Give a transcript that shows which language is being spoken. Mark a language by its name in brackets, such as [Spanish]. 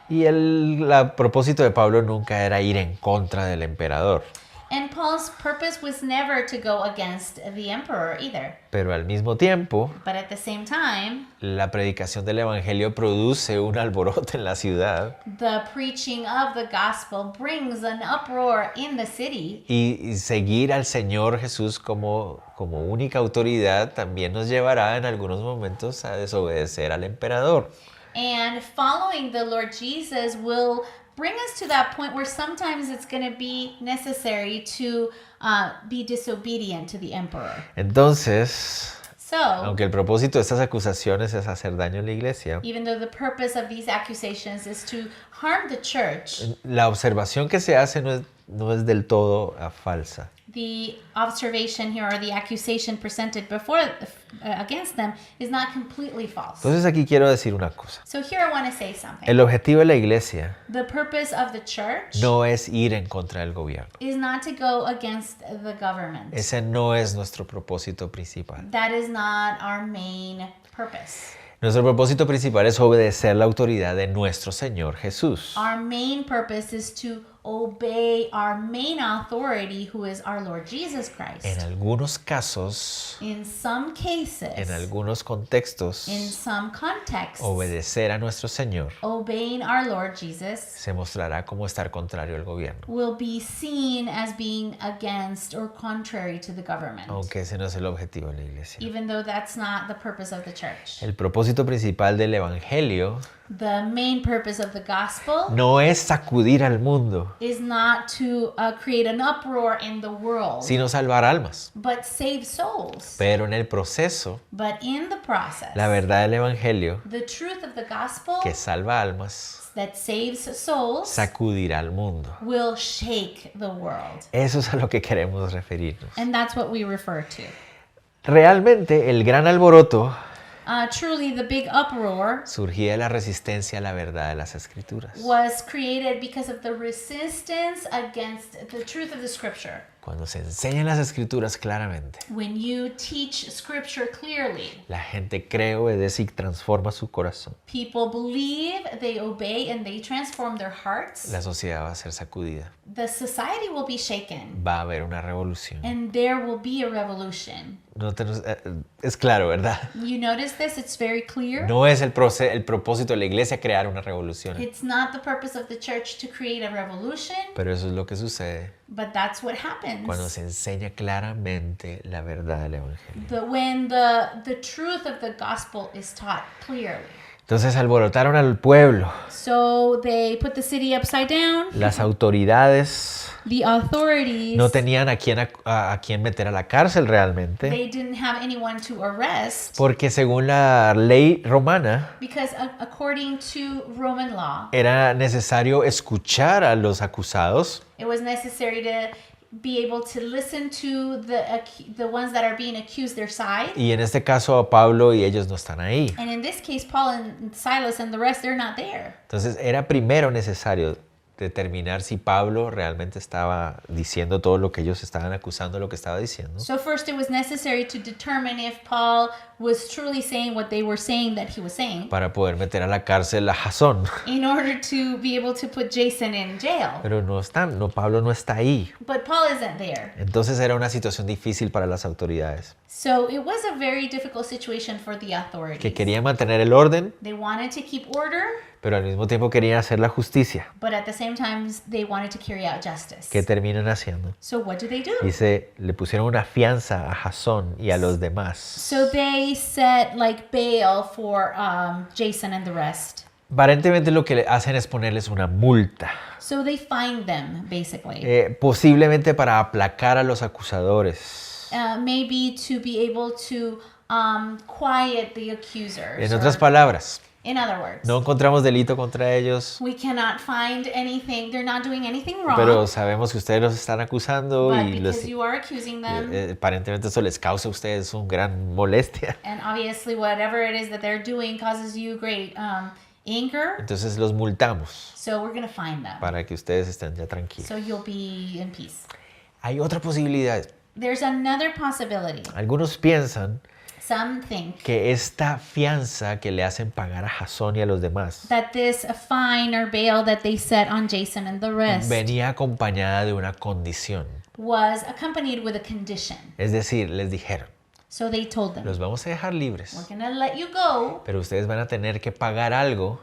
[Spanish] Y el propósito de Pablo nunca era ir en contra del emperador. [English] And Paul's purpose was never to go against the emperor either. [Spanish] Pero al mismo tiempo, [English] But at the same time, [Spanish] la predicación del evangelio produce un alboroto en la ciudad [English] the preaching of the gospel brings an uproar in the city. [Spanish] y seguir al Señor Jesús como única autoridad también nos llevará en algunos momentos a desobedecer al emperador. [English] And following the Lord Jesus will bring us to that point where sometimes it's going to be necessary to be disobedient to the emperor. [Spanish] Entonces, [English] So, [Spanish] aunque el propósito de estas acusaciones es hacer daño en la iglesia, [English] even though the purpose of these accusations is to harm the church, [Spanish] la observación que se hace no es del todo falsa. [English] the observation here or the accusation presented against them is not completely false. [Spanish] Entonces aquí quiero decir una cosa. [English] So here I want to say something. [Spanish] El objetivo de la iglesia [English] The purpose of the church [Spanish] no es ir en contra del gobierno. [English] is not to go against the government. [Spanish] Ese no es nuestro propósito principal. [English] That is not our main purpose. [Spanish] Nuestro propósito principal es obedecer la autoridad de nuestro Señor Jesús. [English] Our main purpose is to obey our main authority, who is our Lord Jesus Christ. [Spanish] En algunos casos, [English] In some cases, [Spanish] en algunos contextos, [English] in some contexts, [Spanish] obedecer a nuestro Señor [English] obeying our Lord Jesus [Spanish] se mostrará como estar contrario al gobierno, [English] will be seen as being against or contrary to the government, [Spanish] aunque ese no es el objetivo de la iglesia. [English] even though that's not the purpose of the church. [Spanish] El propósito principal del evangelio [English] The main purpose of the gospel [Spanish] no es sacudir al mundo, [English] is not to create an uproar in the world, [Spanish] sino salvar almas. [English] but save souls. [Spanish] Pero en el proceso, [English] But in the process, [Spanish] la verdad del evangelio, [English] the truth of the gospel [Spanish] que salva almas, [English] that saves souls [Spanish] sacudirá al mundo. [English] will shake the world. [Spanish] Eso es a lo que queremos referirnos. [English] And that's what we refer to. [Spanish] Realmente el gran alboroto [English] Truly, the big uproar [Spanish] surgía de la resistencia a la verdad de las Escrituras. [English] was created because of the resistance against the truth of the scripture. [Spanish] Cuando se enseñan las Escrituras claramente, [English] When you teach scripture clearly, [Spanish] la gente cree, obedece y transforma su corazón. [English] people believe, they obey, and they transform their hearts. [Spanish] La sociedad va a ser sacudida. [English] The society will be shaken, [Spanish] Va a haber una revolución. [English] and there will be a revolution. [Spanish] Es claro, ¿verdad? [English] You notice this? It's very clear. [Spanish] No es el propósito de la iglesia crear una revolución. [English] It's not the purpose of the church to create a revolution, [Spanish] Pero eso es lo que sucede [English] but that's what happens. [Spanish] cuando se enseña claramente la verdad del evangelio. [English] When the truth of the gospel is taught clearly. [Spanish] Entonces alborotaron al pueblo. [English] So they put the city upside down. [Spanish] Las autoridades [English] The authorities, [Spanish] no tenían a quién meter a la cárcel realmente, [English] they didn't have anyone to arrest [Spanish] porque según la ley romana [English] because according to Roman law, [Spanish] era necesario escuchar a los acusados [English] it was necessary to be able to listen to the ones that are being accused, their side. [Spanish] y en este caso a Pablo y ellos no están ahí. [English] And in this case, Paul and Silas and the rest, they're not there. [Spanish] Entonces era primero necesario determinar si Pablo realmente estaba diciendo todo lo que ellos estaban acusando, lo que estaba diciendo. [English] So first it was necessary to determine if Paul was truly saying what they were saying that he was saying [Spanish] Para poder meter a la cárcel a Jasón. [English] in order to be able to put Jason in jail. [Spanish] Pero Pablo no está ahí. [English] But Paul isn't there. [Spanish] Entonces era una situación difícil para las autoridades, [English] So it was a very difficult situation for the [Spanish] que [English] authorities. [Spanish] querían mantener el orden, [English] They wanted to keep order, [Spanish] pero al mismo tiempo querían hacer la justicia. [English] but at the same time they wanted to carry out justice. [Spanish] ¿Qué terminan haciendo? [English] So what do? [Spanish] Dice, le pusieron una fianza a Jasón y a los demás. [English] So they set like bail for Jason and the rest. [Spanish] Aparentemente lo que le hacen es ponerles una multa, [English] So they fined them basically. [Spanish] posiblemente para aplacar a los acusadores. [English] Maybe to be able to quiet the accusers. [Spanish] En otras palabras, [English] In other words, [Spanish] no encontramos delito contra ellos, [English] we cannot find anything. They're not doing anything wrong. [Spanish] pero sabemos que ustedes los están acusando [English] but [Spanish] y [English] because you are accusing them, [Spanish] aparentemente eso les causa a ustedes una gran molestia. [English] and obviously whatever it is that they're doing causes you great anger, [Spanish] Entonces los multamos [English] so we're going to find them. [Spanish] para que ustedes estén ya tranquilos. [English] So you'll be in peace. [Spanish] Hay otra posibilidad. [English] There's another possibility. [Spanish] Algunos piensan [English] Some think [Spanish] que esta fianza que le hacen pagar a Jasón y a los demás [English] that this fine or bail that they set on Jason and the rest [Spanish] venía acompañada de una condición. [English] was accompanied with a condition. [Spanish] Es decir, les dijeron, [English] So they told them, [Spanish] los vamos a dejar [English] we're [Spanish] libres, [English] going to let you go, [Spanish] pero ustedes van a tener que pagar algo